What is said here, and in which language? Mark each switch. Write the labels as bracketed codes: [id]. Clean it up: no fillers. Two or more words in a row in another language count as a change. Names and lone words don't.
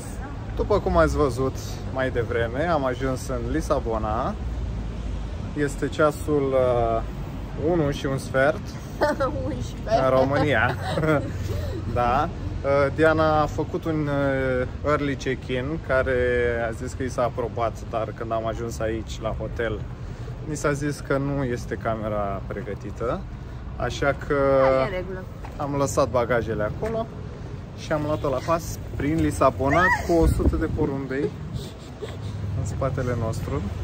[ro] După cum ați văzut mai devreme, am ajuns în Lisabona. Este ceasul 1 și un sfert în România. Da. Diana a făcut un [en] early check-in [ro] care a zis că i s-a aprobat, dar când am ajuns aici la hotel mi s-a zis că nu este camera pregătită, așa că am lăsat bagajele acolo și am luat-o la pas prin Lisabona cu 100 de porumbei în spatele nostru.